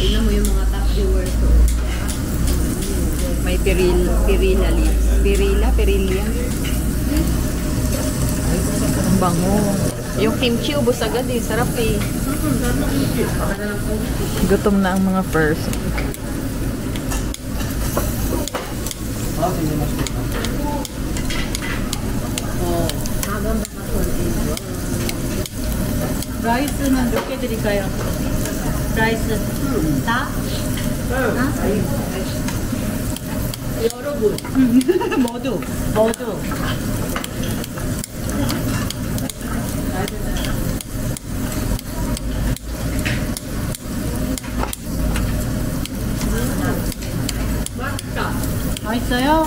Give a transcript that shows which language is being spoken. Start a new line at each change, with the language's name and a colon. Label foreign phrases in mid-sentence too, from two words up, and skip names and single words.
Filipino: Tignan mo yung mga
English: top viewers
Filipino: ko. May
English: pirilla leaves.
Filipino: Pirilla. Ang bango. Yung kimchi, ubos agad eh. Sarap eh. Gutom na ang mga person.
Korean: 라이스는 몇 개 드릴까요? 라이스 다? 여러분 모두 맛있어요?